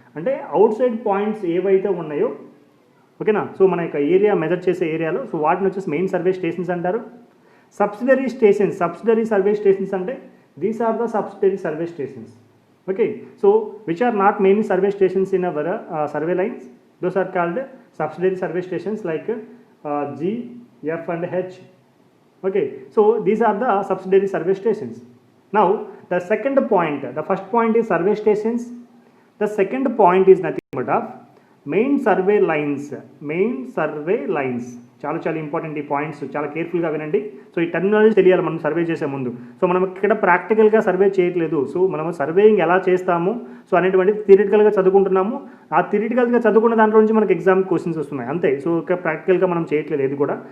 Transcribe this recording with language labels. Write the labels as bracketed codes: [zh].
[te] అంటే out side points ఏవైతే ఉన్నాయో, ఓకేనా, సో మన యొక్క ఏరియా మెజర్ చేసే ఏరియాలో, సో వాటిని వచ్చేసి మెయిన్ సర్వే స్టేషన్స్ అంటారు. సబ్సిడరీ సర్వే స్టేషన్స్ అంటే [en] These are the subsidiary survey stations. Okay, so which are not main survey stations in our survey lines, those are called subsidiary survey stations like G, F and H. Okay, so these are the subsidiary survey stations. Now the second point, the first point is survey stations, the second point is nothing but of main survey lines. [te] Main survey lines చాలా చాలా important. ఈ points చాలా కేర్ఫుల్గా వినండి. So ఈ terminology తెలియాలి మనం survey చేసే ముందు. సో మనం ఇక్కడ ప్రాక్టికల్గా సర్వే చేయట్లేదు. సో మనం సర్వేయింగ్ ఎలా చేస్తాము సో అనేటువంటి థియరిటికల్గా చదువుకుంటున్నాము. ఆ థియరిటికల్గా చదువుకున్న దాంట్లో నుంచి మనకి ఎగ్జామ్ క్వశ్చన్స్ వస్తున్నాయి అంతే. సో ఇక్కడ ప్రాక్టికల్గా మనం చేయట్లేదు ఇది కూడా.